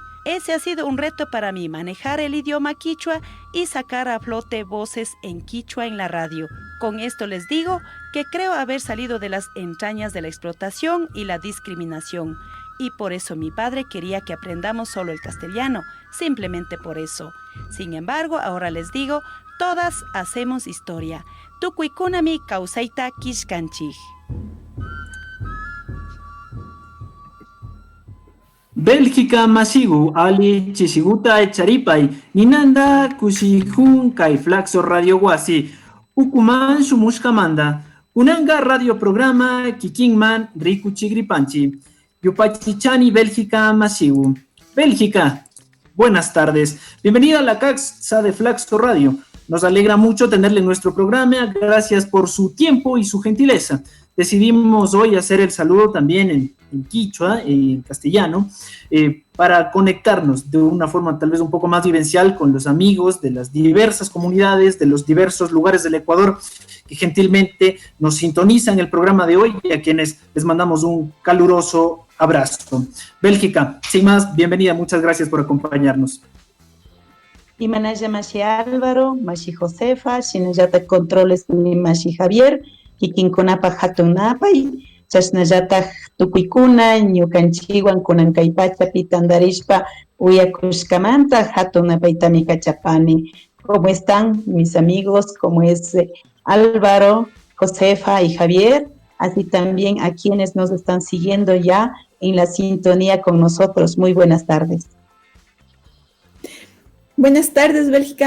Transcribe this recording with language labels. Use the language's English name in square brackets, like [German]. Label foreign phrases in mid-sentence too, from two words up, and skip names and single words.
[Spanish] Ese ha sido un reto para mí, manejar el idioma quichua y sacar a flote voces en quichua en la radio. Con esto les digo que creo haber salido de las entrañas de la explotación y la discriminación. Y por eso mi padre quería que aprendamos solo el castellano, simplemente por eso. Sin embargo, ahora les digo, todas hacemos historia. [Quechua] Tukuikunami kausaita kishkanchij. Bélgica Masigu, Ali Chisiguta Echaripay, Ninanda Kusihun Kai Flaxo Radio Wasi, Ukuman Shumushkamanda, Unanga Radio Programa Kikingman Riku Chigripanchi, Yupachichani Bélgica Masigu. [Spanish] Bélgica, buenas tardes. Bienvenida a la CAXA de Flaxo Radio. Nos alegra mucho tenerle en nuestro programa. Gracias por su tiempo y su gentileza. Decidimos hoy hacer el saludo también en quichua, en castellano, para conectarnos de una forma tal vez un poco más vivencial con los amigos de las diversas comunidades, de los diversos lugares del Ecuador que gentilmente nos sintonizan el programa de hoy y a quienes les mandamos un caluroso abrazo. Bélgica, sin más, bienvenida, muchas gracias por acompañarnos. [Quechua] Imanaya Mashi Álvaro, Mashi Josefa, Shinayata Controles ni Mashi Javier, Kikinkunapa Hatunapay, Chasnayata Tukuikuna, Ñukanchiwan Kunankaypacha Pitandarishpa, Uyakushkamanta, Hatunapay Tamikachapani. [Spanish] ¿Cómo están mis amigos? ¿Cómo es Álvaro, Josefa y Javier? Así también a quienes nos están siguiendo ya en la sintonía con nosotros. Muy buenas tardes. Buenas tardes, Bélgica.